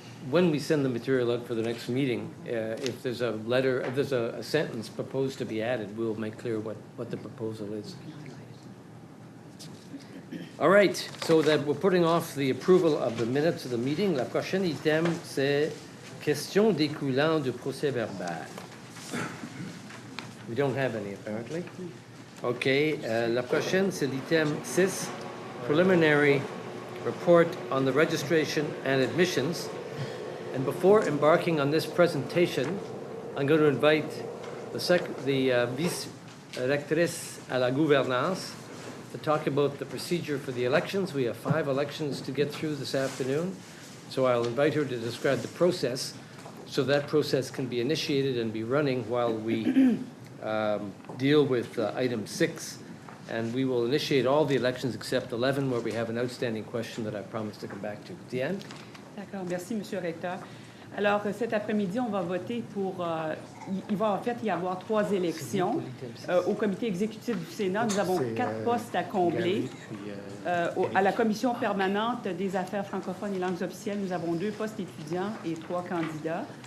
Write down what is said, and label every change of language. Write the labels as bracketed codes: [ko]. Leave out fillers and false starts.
[en] When we send the material out for the next meeting, if there's a letter, if there's a sentence proposed to be added, we'll make clear what the proposal is. All right, so that we're putting off the approval of the minutes of the meeting. [fr] La prochaine item, c'est question découlant du procès verbal. [en] We don't have any, apparently. Okay, [fr] la prochaine, c'est l'item 6, [en] preliminary report on the registration and admissions. And before embarking on this presentation, I'm going to invite the [fr] vice-rectrice à la gouvernance [en] to talk about the procedure for the elections. We have 5 elections to get through this afternoon. So I'll invite her to describe the process so that process can be initiated and be running while we deal with item 6. And we will initiate all the elections except 11, where we have an outstanding question that I promised to come back to. Diane? [fr] D'accord, merci, M. Recteur. Alors, cet après-midi, on va voter pour... il va en fait y avoir 3 élections. Au comité exécutif du Sénat, nous avons 4 postes à combler. À la commission permanente des affaires francophones et langues officielles, nous avons 2 postes étudiants et 3 candidats.